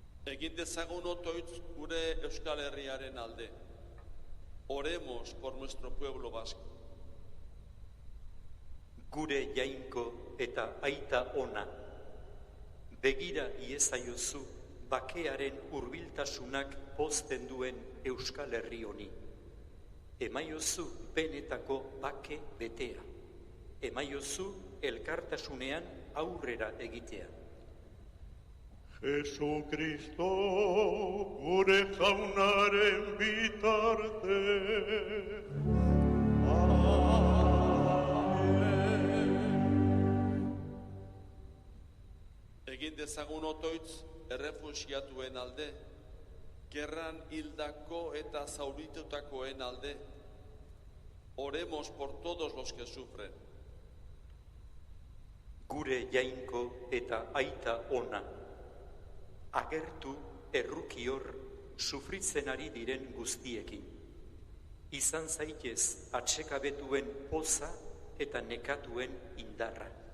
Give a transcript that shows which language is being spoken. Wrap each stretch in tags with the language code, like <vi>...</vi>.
<eu>Egin dezagun otoitz gure Euskal Herriaren alde.</eu> <es>Oremos por nuestro pueblo vasco.</es> <eu>Gure Jainko eta aita ona, begira iezaiozu bakearen hurbiltasunak pozten duen Euskal Herri honi. Emaiozu benetako bake betea. Emaiozu elkartasunean aurrera egitea. Jesu Kristo gure jaunaren bitartez. Egin dezagun otoitz errefuxiatuen alde, gerran hildako eta zauritutakoen alde.</eu> <es>Oremos por todos los que sufren.</es> <eu>Gure Jainko eta aita ona, agertu errukior sufritzen ari diren guztiekin. Izan zaitez atsekabetuen poza eta nekatuen indarra.</eu>